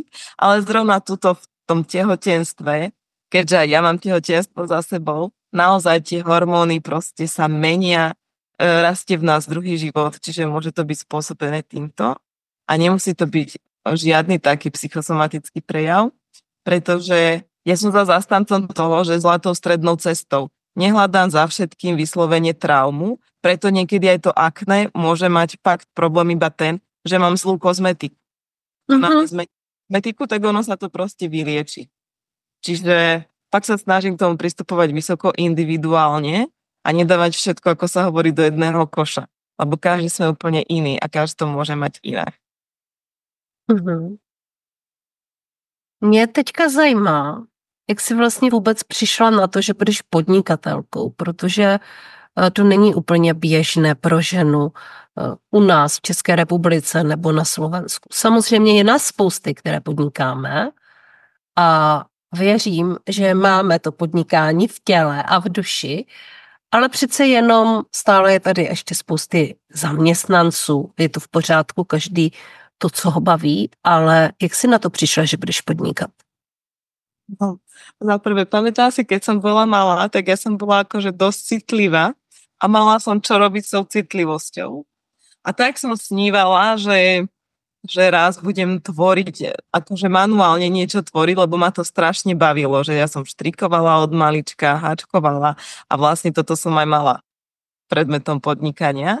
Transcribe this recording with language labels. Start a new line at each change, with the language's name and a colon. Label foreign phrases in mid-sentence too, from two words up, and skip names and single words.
Slovak: Ale zrovna tuto v tom tehotenstve, keďže ja mám tehotenstvo za sebou, naozaj tie hormóny proste sa menia, rastie v nás druhý život, čiže môže to byť spôsobené týmto a nemusí to byť žiadny taký psychosomatický prejav, pretože ja som za zastancom toho, že zlatou strednou cestou nehľadám za všetkým vyslovene traumu, preto niekedy aj to akné môže mať fakt problém iba ten, že mám zlú kozmetiku. Máme kozmetiku, tak ono sa to proste vylieči. Čiže pak sa snažím k tomu pristupovať vysoko individuálne a nedávať všetko, ako sa hovorí, do jedného koša. Lebo každý sme úplne iný a každý to môže mať inak.
Czech: Mě teďka zajímá, jak jsi vlastně vůbec přišla na to, že budeš podnikatelkou, protože to není úplně běžné pro ženu u nás v České republice nebo na Slovensku. Samozřejmě je nás spousty, které podnikáme a věřím, že máme to podnikání v těle a v duši, ale přece jenom stále je tady ještě spousty zaměstnanců. Je to v pořádku, každý to, co ho baví, ale jak si na to přišla, že budeš podnikat?
Slovak: No, za prvé, pamätám si, keď som bola malá, tak ja som bola akože dosť citlivá a mala som čo robiť s tou citlivosťou. A tak som snívala, že raz budem tvoriť, akože manuálne niečo tvoriť, lebo ma to strašne bavilo, že ja som štrikovala od malička, háčkovala a vlastne toto som aj mala predmetom podnikania.